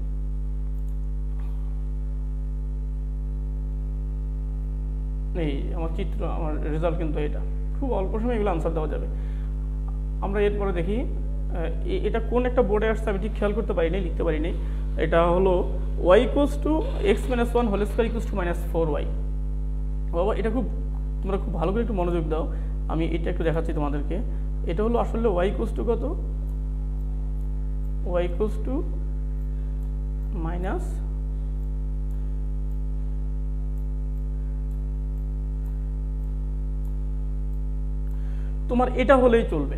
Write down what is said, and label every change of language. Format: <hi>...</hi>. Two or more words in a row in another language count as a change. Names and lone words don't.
<bn>এই আমার চিত্র, আমার রেজাল্ট কিন্তু এটা। খুব অল্প সময় এগুলো আনসার দেওয়া যাবে। আমরা এরপরে দেখি এটা কোন একটা বোর্ডে আসছে আমি ঠিক খেয়াল করতে পারিনি, লিখতে পারিনি। এটা হলো y = x - 1² = -4y। বাবা এটা খুব, তোমরা খুব ভালো করে একটু মনোযোগ দাও, আমি এটা একটু দেখাচ্ছি তোমাদেরকে। এটা হলো আসলে y = কত, y = তোমার এটা হলেই চলবে।</bn>